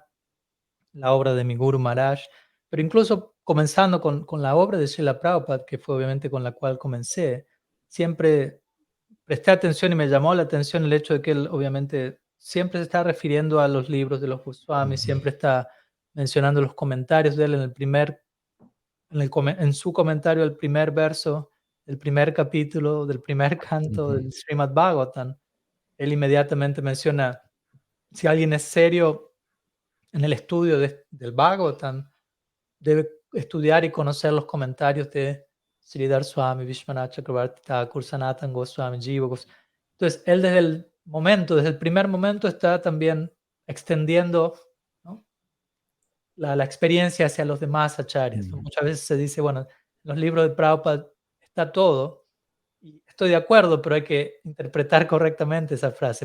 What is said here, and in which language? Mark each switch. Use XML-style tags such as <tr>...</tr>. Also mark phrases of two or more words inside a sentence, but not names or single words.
<es>la obra de mi Guru Maharaj, pero incluso comenzando con la obra de Srila Prabhupada, que fue obviamente con la cual comencé, siempre presté atención y me llamó la atención el hecho de que él obviamente siempre se está refiriendo a los libros de los Goswamis, siempre está mencionando los comentarios de él en su comentario al primer verso del primer capítulo, del primer canto Ujú, del Srimad Bhagavatam. Él inmediatamente menciona, si alguien es serio en el estudio del Bhagavatam, debe estudiar y conocer los comentarios de Sridhar Swami, Vishwanath Chakravarti Thakur, Sanatan Goswami, Jiva Goswami. Entonces, él desde el primer momento está también extendiendo, ¿no?, la experiencia hacia los demás acharyas. ujú, Muchas veces se dice, bueno, en los libros de Prabhupada está todo, y estoy de acuerdo, pero hay que interpretar correctamente esa frase.</es>